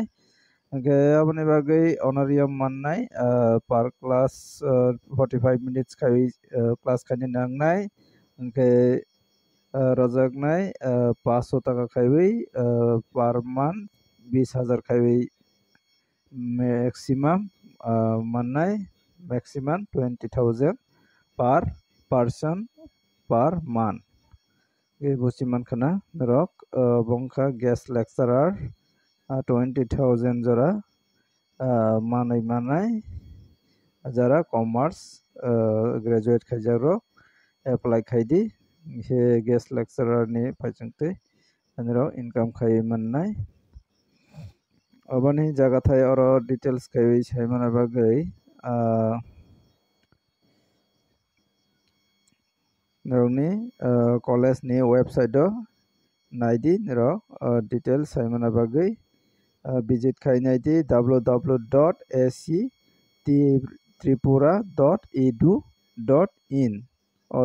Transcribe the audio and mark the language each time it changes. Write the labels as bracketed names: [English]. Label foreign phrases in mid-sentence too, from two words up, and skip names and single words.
[Kok Borok] ge aboni bagai honorarium mannai [English] per class 45 minutes [Kok Borok] khai class khani nangnai ge rojaknai 500 টাকা khaiwi [English] per month [Kok Borok] 20,000 khaiwi maximum mannai maximum 20,000 [English] per person per month [Kok Borok] ge busi mankhana rok bongkha [English] guest lecturer [Kok Borok] 20,000 jora manai jara [English] commerce graduate [Kok Borok] khaijak rok apply khaidi he [English] guest lecturer [Kok Borok] ni phaichangtei aniro income khai mannai oboni jaga thai oro details khai saimana bagai nirokni college ni website o naidi niro details saimana bagai visit khai naidi www.ac tripura.edu.in o